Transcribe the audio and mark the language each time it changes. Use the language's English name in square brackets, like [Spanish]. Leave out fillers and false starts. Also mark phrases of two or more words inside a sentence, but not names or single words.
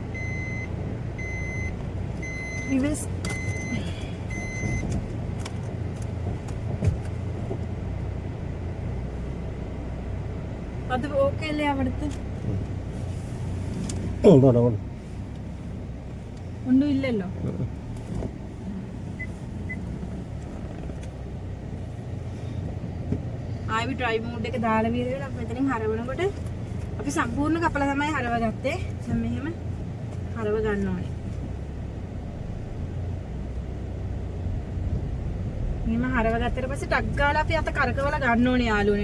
[Malayalam] රිවර්ස් അത് ഓക്കെ അല്ലേ അവിടുത്തെ? ഒന്നും ഇല്ലല്ലോ. [Sinhala] ආවි [English] drive mode [Sinhala] එක දාලා විරේලා අපි මෙතනින් හරවනකොට අපි සම්පූර්ණ කපලා තමයි හරවගත්තේ. දැන් මෙහෙම හරව ගන්න ඕනේ. මෙහෙම හරවගත්තට පස්සේ ටක් ගාලා අපි අත කරකවලා ගන්න ඕනේ යාළුවනේ.